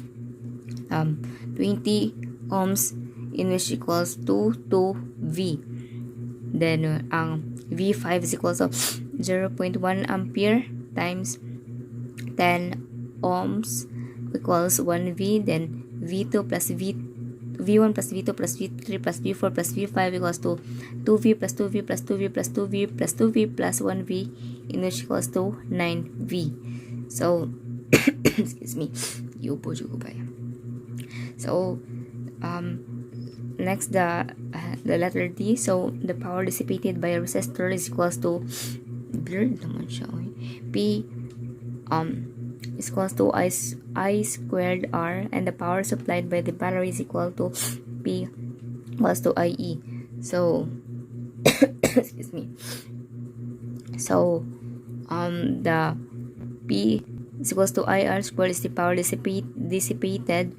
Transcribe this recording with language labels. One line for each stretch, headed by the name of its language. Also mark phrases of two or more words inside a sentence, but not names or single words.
English: 20 ohms, in which equals to 2V. Then ang V5 is equals to 0.1 ampere times 10 ohms equals 1V. Then V2 plus V1 plus V2 plus V3 plus V4 plus V5 equals to 2V plus 2V plus 2V plus 2V plus 2V plus 1V, in which equals to 9V. So, excuse me, yupo juga pa. So, next the letter D. So, the power dissipated by a resistor is equals to,
Filipino: blurred naman siya,
English: P is equals to I squared R, and the power supplied by the battery is equal to P equals to IE. So, excuse me. So, the P is equals to IR squared is the power dissipated.